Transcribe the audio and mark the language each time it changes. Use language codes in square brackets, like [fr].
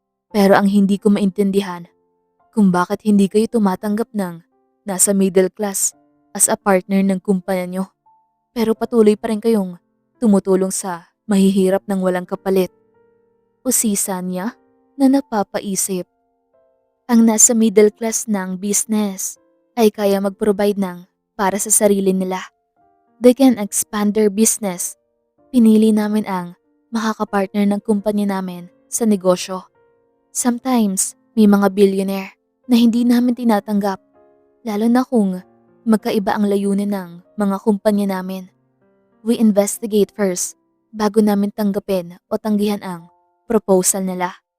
[tl] Pero ang hindi ko maintindihan kung bakit hindi kayo tumatanggap ng nasa middle class [en] as a partner [tl] ng kumpanya nyo. Pero patuloy pa rin kayong tumutulong sa mahihirap ng walang kapalit. Usisa niya na napapaisip. Ang nasa middle class ng business ay kaya mag-provide ng para sa sarili nila. [en] They can expand their business. [tl] Pinili namin ang makakapartner ng kumpanya namin sa negosyo. Sometimes, may mga billionaire na hindi namin tinatanggap, lalo na kung magkaiba ang layunin ng mga kumpanya namin. [en] We investigate first [tl] bago namin tanggapin o tanggihan ang proposal nila.